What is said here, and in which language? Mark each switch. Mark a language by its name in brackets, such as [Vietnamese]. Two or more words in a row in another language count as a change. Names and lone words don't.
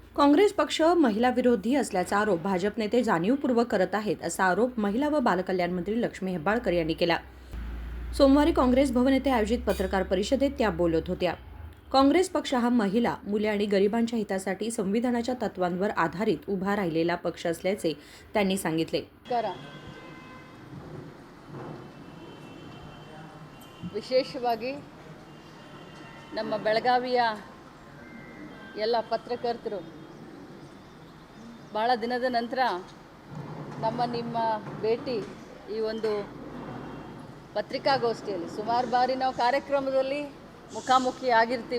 [Marathi] काँग्रेस पक्ष महिला विरोधी असल्याचा आरोप भाजप नेते जाणीवपूर्वक करत आहेत असा आरोप महिला व बालकल्याण मंत्री लक्ष्मी हेब्बाळकर यांनी केला। सोमवारी काँग्रेस भवन येथे आयोजित पत्रकार परिषदेत त्या बोलत होत्या। काँग्रेस पक्ष हा महिला, मुले आणि गरिबांच्या हितासाठी संविधानाच्या तत्वांवर आधारित उभा राहिलेला पक्ष असल्याचे त्यांनी सांगितले। [Kannada] ವಿಶೇಷವಾಗಿ ನಮ್ಮ ಬೆಳಗಾವಿಯ ಎಲ್ಲ ಪತ್ರಕರ್ತರು ಬಹಳ ದಿನದ ನಂತರ ನಿಮ್ಮ ಭೇಟಿ ಈ ಒಂದು ಪತ್ರಿಕಾಗೋಷ್ಠಿಯಲ್ಲಿ ಸುಮಾರು ಬಾರಿ ನಾವು ಕಾರ್ಯಕ್ರಮದಲ್ಲಿ ಮುಖಾಮುಖಿ ಆಗಿರ್ತೀವಿ।